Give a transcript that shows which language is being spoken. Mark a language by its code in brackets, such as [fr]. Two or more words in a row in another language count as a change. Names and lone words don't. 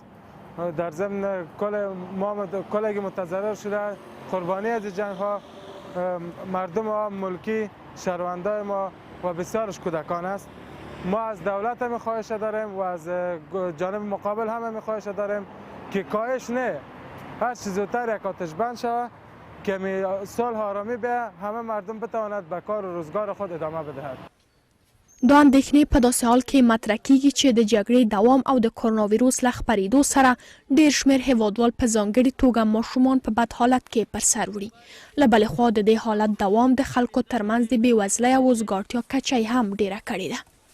[fa] در ضمن کلی که متضرر شده، قربانی از جنگ ها مردم ها، ملکی شهروندان ما و بسیارش کودکان است. ما از دولت هم خواهش داریم و از جانب مقابل هم خواهش داریم که کاهش نه، هر چیز زودتر یک آتش بند شود که صلح آرامی به همه مردم بتواند به کار و روزگار خود ادامه بدهد. [ps] دا اندېښنې په داسې حال کې مطرح کیږي چې د جګړې دوام او د کرونا ویروس له خپرېدو سره ډېر شمېر هیوادوال په ځانګړې توګه ماشومان په بد حالت کې پر سر وړي. له بلې خوا د دې حالت دوام د خلکو ترمنځ د بېوزلۍ او وزګارتیا کچه هم ډېره کړې ده.